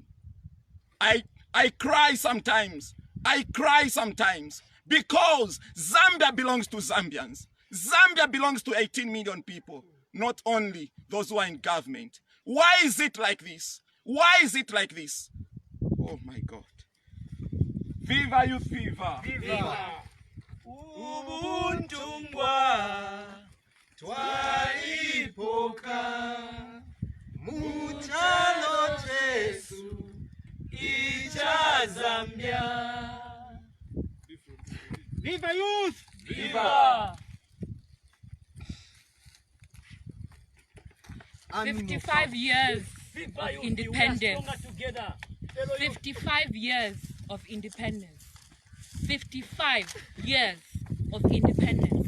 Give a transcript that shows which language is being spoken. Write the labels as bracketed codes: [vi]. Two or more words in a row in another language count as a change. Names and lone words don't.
[en] I cry sometimes, because Zambia belongs to Zambians. Zambia belongs to 18 million people, not only those who are in government. Why is it like this? Why is it like this? Oh my God. Viva youth, viva! Viva! [bem] Ubuntu mbwa twaipoka muchalo chesu icha Zambia. [en] Viva youth! Viva! 55 years of independence. 55 years of independence. 55 years of independence.